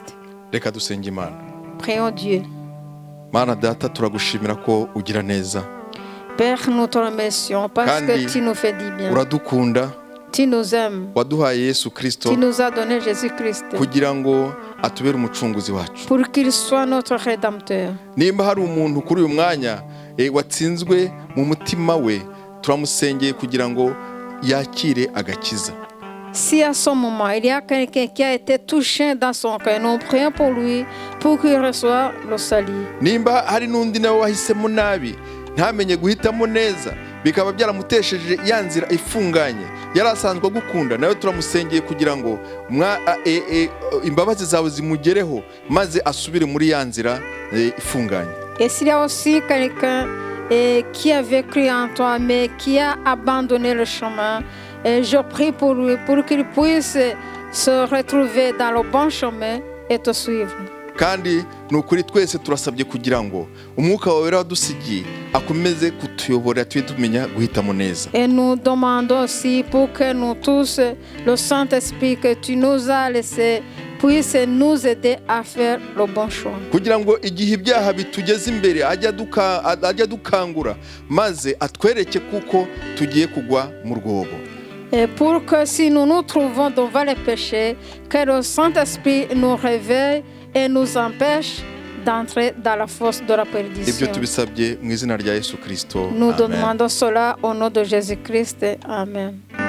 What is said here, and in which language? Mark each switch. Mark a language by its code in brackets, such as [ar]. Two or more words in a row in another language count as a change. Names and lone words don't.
[rn] Reka dusenge Imana. [fr] Prions Dieu. [rn] Mana data, turagushimira ko ugira neza. [fr] Père, nous te remercions parce que tu nous fais du bien. [rn] Uradukunda. [fr] Tu nous aimes. [rn] Waduhaye Yesu Kristo. [fr] Tu nous as donné Jésus-Christ. [rn] Kugira ngo atubere umucunguzi wacu. [fr] Pour qu'il soit notre rédempteur. [rn] Nimba hari umuntu kuri uyu mwanya watsinzwe mu mutima we, turamusengeye kugira ngo yakire agakiza. [fr] Si à ce moment il y a quelqu'un qui a été touché dans son cœur, nous prions pour lui, pour qu'il reçoive le salut. [rn] Nimba hari n'undi nawe wahisemo nabi, ntamenye guhitamo neza, bikaba byaramutesheje ya nzira ifunganye, yari asanzwe gukunda, nawe turamusengeye kugira ngo imbabazi zawe zimugereho, maze asubire muri ya nzira ifunganye. [fr] Et s'il y a aussi quelqu'un qui avait cru en toi, mais qui a abandonné le chemin, et je prie pour lui, pour qu'il puisse se retrouver dans le bon chemin et te suivre. [rn] Kandi nukuri twese turasabye kugira ngo umwuka wawe wadusigiye akomeze kutuyobora, twe tumenya guhitamo neza. [fr] Et nous demandons aussi pour que nous tous, le Saint-Esprit que tu nous as laissé, puisse nous aider à faire le bon choix. [rn] Kugira ngo igihe ibyaha bitugeze imbere ajya dukangura, maze atwereke kuko tugiye kugwa mu rwobo. [fr] Et pour que si nous nous trouvons devant les péchés, que le Saint-Esprit nous réveille et nous empêche d'entrer dans la fosse de la perdition. [rn] Ibyo tubisabye mu izina rya Yesu Kristo. [fr] Nous demandons cela au nom de Jésus-Christ. Amen.